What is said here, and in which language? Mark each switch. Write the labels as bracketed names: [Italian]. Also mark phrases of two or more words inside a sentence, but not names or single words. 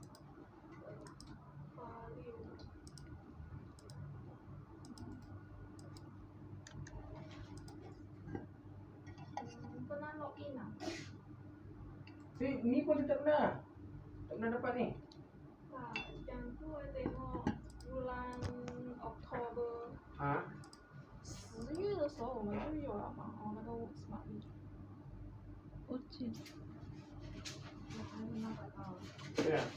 [Malay] Pernah login lah? Ni pun dia tak pernah dapat ni. Tak, yang tu saya tengok bulan Oktober。 [Chinese] 10月的时候我们就有了嘛，那个 Smart Lead。我记得。我还是那个到对啊。